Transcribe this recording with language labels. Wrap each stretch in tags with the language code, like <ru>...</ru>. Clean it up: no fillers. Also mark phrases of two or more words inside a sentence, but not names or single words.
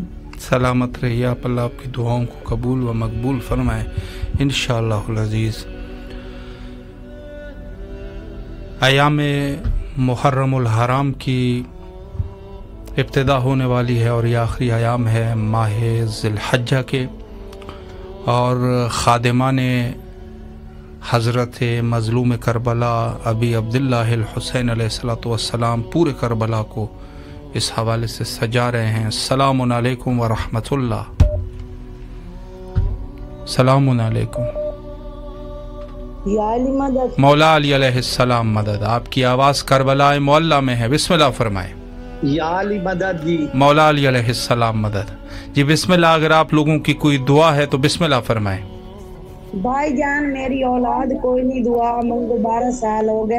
<ur>سلامت رہیے آپ، اللہ آپ کی دعاؤں کو قبول و مقبول فرمائے</ur> <ar>इंशाअल्लाहुल अज़ीज़।</ar> <ur>ایام محرم الحرام کی ابتدا ہونے والی ہے اور یہ آخری ایام ہے ماہ ذی الحجہ کے، اور خادمان حضرت مظلوم کربلا ابی عبداللہ حسین</ur> <ar>अलैहिस्सलातु वस्सलाम</ar> <ur>پورے کربلا کو اس حوالے سے سجا رہے ہیں.</ur> <ar>سلام علیکم و رحمۃ اللہ۔ سلام علیکم.</ar> <ur>مولا علی علیہ السلام مدد. آپ کی آواز کربلا محلہ میں ہے، بسم اللہ فرمائیں. یا علی مدد جی. مولا علی علیہ السلام مدد. جی بسم اللہ. اگر آپ لوگوں کی کوئی دعا ہے تو بسم اللہ فرمائیں. بھائی جان میری اولاد کوئی نہیں، دعا منگو 12 سال ہو گئے.</ur>